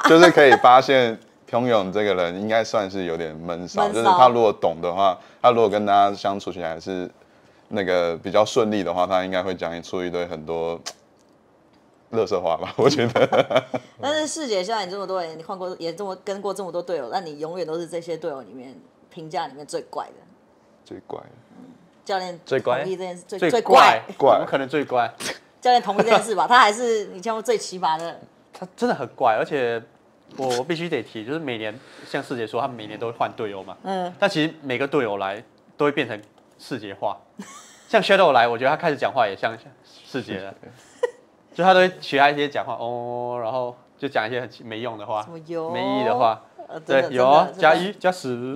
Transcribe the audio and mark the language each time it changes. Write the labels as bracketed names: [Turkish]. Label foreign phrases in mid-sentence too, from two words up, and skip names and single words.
[Chinese] 就是可以發現彭勇這個人應該算是有點悶騷，就是他如果懂的話，他如果跟大家相處起來是那個比較順利的話，他應該會講出一堆很多垃圾話吧，我覺得。但是世傑，像你這麼多人，你換過也跟過這麼多隊友，但你永遠都是這些隊友裡面評價裡面最怪的。最怪的。教練最怪同意這件事，最怪，怎么可能最怪？教練同意这件事吧？他還是你見過最奇葩的。他真的很怪，而且我必須得提，就是每年像世傑說，他們每年都會換隊友嘛。但其實每個隊友來都會變成世傑化。像 Shadow 來，我覺得他開始講話也像世傑了。就他都會學他一些講話然後就講一些很沒用的話，沒意義的話。對，有啊，加1加10。